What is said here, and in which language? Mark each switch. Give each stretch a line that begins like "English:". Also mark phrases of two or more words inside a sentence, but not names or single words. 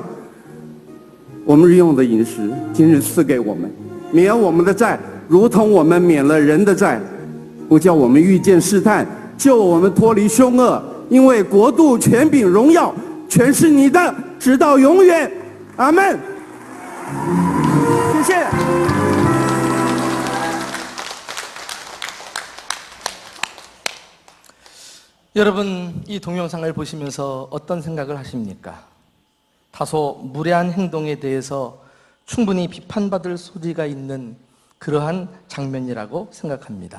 Chinese: 我们日用的饮食，今日赐给我们，免我们的债，如同我们免了人的债，不叫我们遇见试探，救我们脱离凶恶。因为国度、权柄、荣耀，全是你的，直到永远。阿们。谢谢。
Korean: 여러분, 이 동영상을 보시면서 어떤 생각을 하십니까? 다소 무례한 행동에 대해서 충분히 비판받을 소지가 있는 그러한 장면이라고 생각합니다.